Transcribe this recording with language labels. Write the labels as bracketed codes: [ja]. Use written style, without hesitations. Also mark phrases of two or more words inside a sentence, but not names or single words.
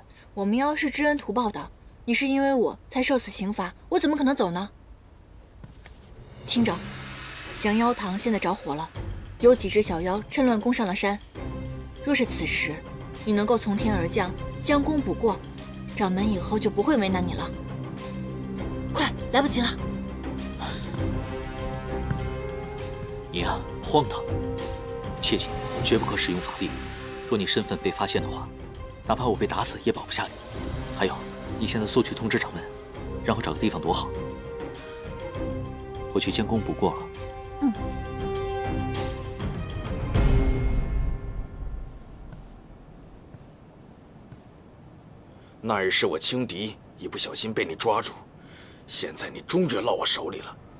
[zh] 我們妖是知恩圖報的，你是因為我才受此刑罰，我怎麼可能走呢？聽着，降妖堂現在着火了，有幾隻小妖趁亂攻上了山。若是此時你能夠從天而降，將功補過，掌門以後就不會為難你了。快，來不及了！你呀，荒唐！切記，絕不可使用法力。若你身份被發現的話，哪怕我被打死也保不下你。還有，你現在速去通知掌門，然後找個地方躲好。我去將功補過了。那日是我輕敵，一不小心被你抓住，現在你終於落我手裡了。